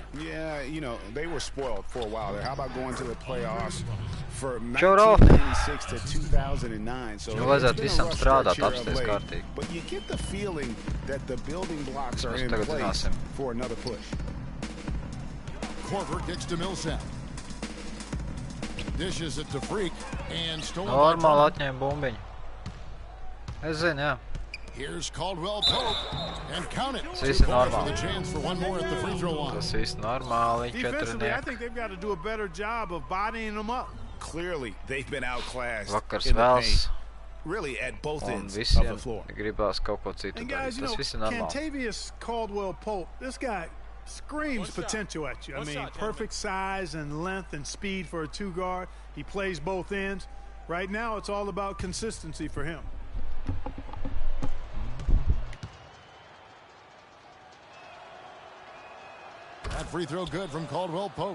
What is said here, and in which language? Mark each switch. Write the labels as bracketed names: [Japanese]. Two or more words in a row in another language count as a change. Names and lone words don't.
[English] Yeah, you know, they were spoiled for a while there. How about going to the playoffs for 1996 to 2009? So but you get the feeling that the building blocks are in place for another push. Korver kicks to Millsap. Dishes it to Freak and stolen by [Latvian] Normāli atņēma bumbiņu. Es zinu, jā. [English] Here's Caldwell Pope and count it. [Latvian] Tas viss ir normāli. [English] The chance for one more at the free throw line. [Latvian] Tas viss normāli. [English] Defensively, I think they've got to do a better job of bodying them up. Clearly, they've been outclassed [Latvian] Vakars [English] in the [Latvian] vēls. [English] paint. Really at both ends of the floor. [Latvian] Gribās kaut ko citu [English] and guys, [Latvian] darīt. Tas viss ir normāli. [English] Cantavius Caldwell Pope, this guy screams potential at you. I mean, perfect size and length and speed for a 2-guard. He plays both ends. Right now, it's all about consistency for him. That free throw good from Caldwell Pope.